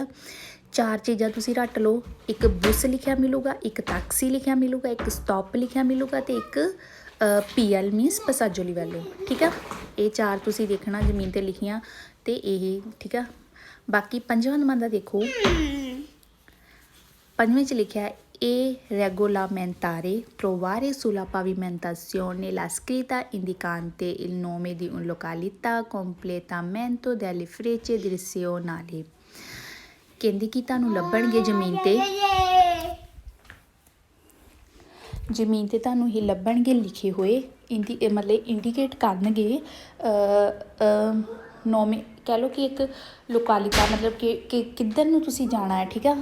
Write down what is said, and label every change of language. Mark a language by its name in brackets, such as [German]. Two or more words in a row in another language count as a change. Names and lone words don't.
[Punjabi] 4 ਚੀਜ਼ਾਂ ਤੁਸੀਂ ਰੱਟ ਲਓ, ਇੱਕ ਬੁਸ ਲਿਖਿਆ ਮਿਲੂਗਾ, ਇੱਕ ਟੈਕਸੀ ਲਿਖਿਆ ਮਿਲੂਗਾ, ਇੱਕ ਸਟੋਪ ਲਿਖਿਆ ਮਿਲੂਗਾ ਅਤੇ ਇੱਕ PL ਮੀਨਸ [Italian] passaggio livello, [Punjabi] ਠੀਕ ਆ। ਇਹ 4 ਤੁਸੀਂ ਦੇਖਣਾ ਜ਼ਮੀਨ 'ਤੇ ਲਿਖੀਆਂ ਅਤੇ ਇਹ, ਠੀਕ ਆ। ਬਾਕੀ ਪੰਜਵਾਂ ਦਮਾਂਦਾ ਦੇਖੋ, ਪੰਜਵੇਂ 'ਚ ਲਿਖਿਆ [Italian] E regolamentare trovare sulla pavimentazione la scritta indicante il nome di un località completamento delle frecce direzionali। [Punjabi] ਕਹਿੰਦੀ ਕਿ ਤੁਹਾਨੂੰ ਲੱਭਣਗੇ ਜ਼ਮੀਨ 'ਤੇ, ਜ਼ਮੀਨ 'ਤੇ ਤੁਹਾਨੂੰ ਇਹ ਲੱਭਣਗੇ ਲਿਖੇ ਹੋਏ, ਮਤਲਬ ਇੰਡੀਕੇਟ ਕਰਨਗੇ ਨੋਮੇ, ਕਹਿ ਲਓ ਕਿ ਇੱਕ ਲੋਕਾਲਿਟਾ, ਮਤਲਬ ਕਿ ਕਿੱਧਰ ਨੂੰ ਤੁਸੀਂ ਜਾਣਾ ਹੈ, ਠੀਕ ਆ।